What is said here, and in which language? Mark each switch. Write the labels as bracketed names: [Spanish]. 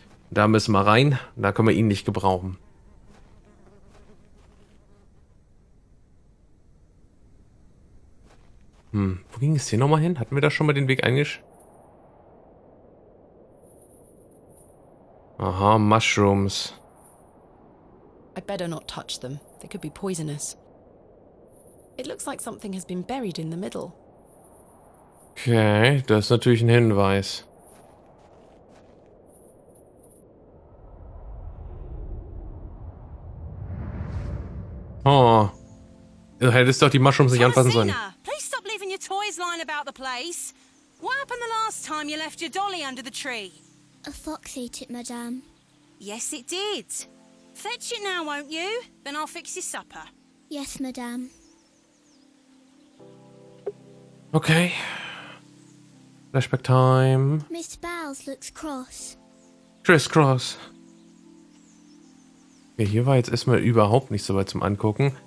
[German] Da müssen wir rein, da können wir ihn nicht gebrauchen. Wo ging es hier nochmal hin? Hatten wir da schon mal den Weg Aha, Mushrooms. [English] I'd better not touch them. They could be poisonous. It looks like something has been buried in the middle. [German] Okay, das ist natürlich ein Hinweis. Oh. Du hättest doch die Mushrooms nicht anfassen sollen. [English] Please stop leaving your toys lying about the place. What happened the last time you left your dolly under the tree? A fox ate it, madame. Yes, it did. Fetch it now, won't you? Then I'll fix your supper. Yes, madame. Okay. Flashback time. Miss Bowles looks cross. Crisscross. [German] Okay, hier war jetzt erstmal überhaupt nicht so weit zum Angucken.